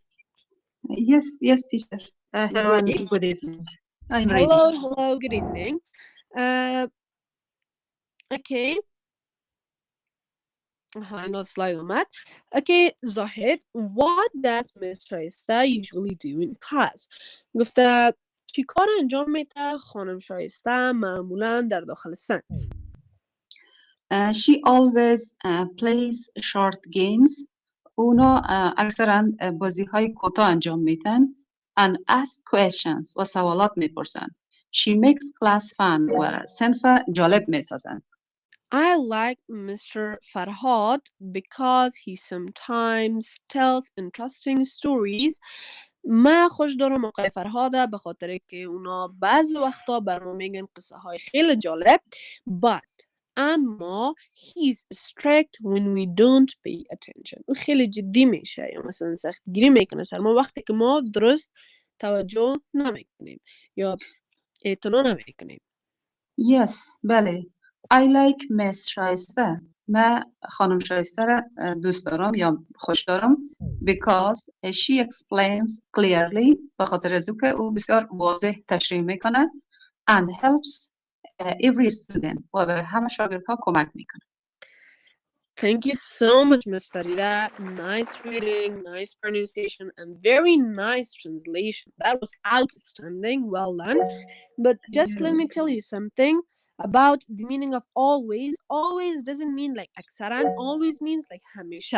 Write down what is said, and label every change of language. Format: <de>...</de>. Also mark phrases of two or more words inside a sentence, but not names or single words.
<en>Yes, teacher. Hello and Great. good evening. I'm ready. Hello, good evening. Okay. I know the slide on that. Okay, Zahid, what does Miss Shaista usually do in class?</en> <fa>گفته چی کار انجام میده خانم شایسته معمولا در داخل صنف؟</fa> <en>She always plays short games.</en> <fa>اونا اکثرا بازی های کوتاه انجام میدن</fa> <en>and ask questions</en> <fa>و سوالات میپرسن.</fa> <en>She makes class fun</en> <fa>و صنف جالب میسازن.</fa> <en>I like Mr. Farhad because he sometimes tells interesting stories.</en> <fa>من خوش دارم آقای فرهاده به خاطر که اونا بعضی وقتا برام میگن قصه های خیلی جالب.</fa> <en>But اما he's strict when we don't pay attention.</en> <fa>او خیلی جدی میشه یا مثلا سخت گیری میکنه سر ما وقتی که ما درست توجه نمیکنیم یا اعتنا نمیکنیم.</fa> <en>Yes, بله. I like Miss شایسته.</en> <fa>من خانم شایسته را دوست دارم یا خوش دارم</fa> <en>because she explains clearly</en> <fa>به خاطر از که او بسیار واضح تشریح میکنه</fa> <en>and helps every student</en> <fa>و به همه شاگردها کمک میکنه.</fa> <en>Thank you so much, Miss Farida. Nice reading, nice pronunciation, and very nice translation. That was outstanding. Well done. But just let me tell you something about the meaning of always. Always doesn't mean like aksaran. Always means like hamisha.</en>